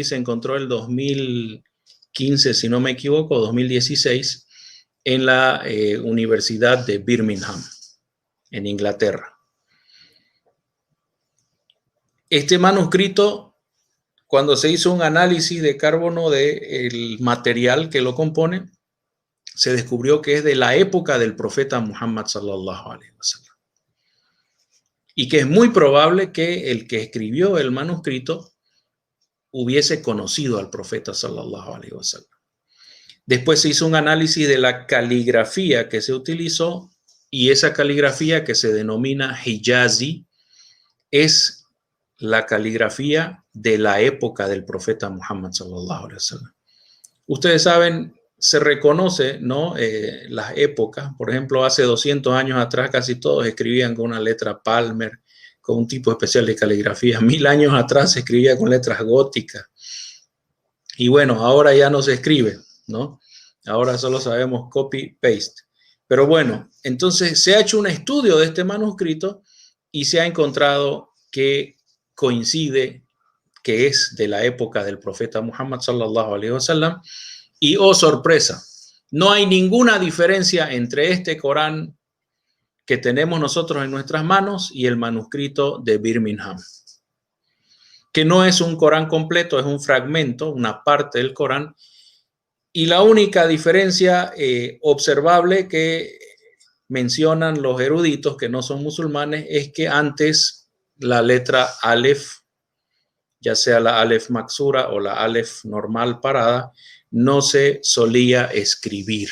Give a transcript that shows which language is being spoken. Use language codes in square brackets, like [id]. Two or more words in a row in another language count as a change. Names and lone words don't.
[es] Se encontró el 2015, si no me equivoco, 2016, en la Universidad de Birmingham, en Inglaterra. Este manuscrito, cuando se hizo un análisis de carbono del material que lo compone, se descubrió que es de la época del profeta Muhammad [ar] صلى الله عليه وسلم. [es] Y que es muy probable que el que escribió el manuscrito hubiese conocido al profeta [ar] صلى الله عليه وسلم. [es] Después se hizo un análisis de la caligrafía que se utilizó y esa caligrafía, que se denomina Hijazi, es la caligrafía de la época del profeta Muhammad [ar] صلى الله عليه وسلم. [es] Ustedes saben, se reconoce, ¿no? Las épocas. Por ejemplo, hace 200 años atrás casi todos escribían con una letra Palmer, con un tipo especial de caligrafía. 1000 años atrás se escribía con letras góticas. Y bueno, ahora ya no se escribe, ¿no? Ahora solo sabemos copy-paste. Pero bueno, entonces se ha hecho un estudio de este manuscrito y se ha encontrado que coincide, que es de la época del profeta Muhammad [ar] صلى الله عليه وسلم. [es] Y oh sorpresa, no hay ninguna diferencia entre este Corán que tenemos nosotros en nuestras manos y el manuscrito de Birmingham, que no es un Corán completo, es un fragmento, una parte del Corán. Y la única diferencia observable que mencionan los eruditos que no son musulmanes es que antes la letra Aleph, ya sea la [ar] ألف مقصورة [es] o la Aleph normal parada, no se solía escribir.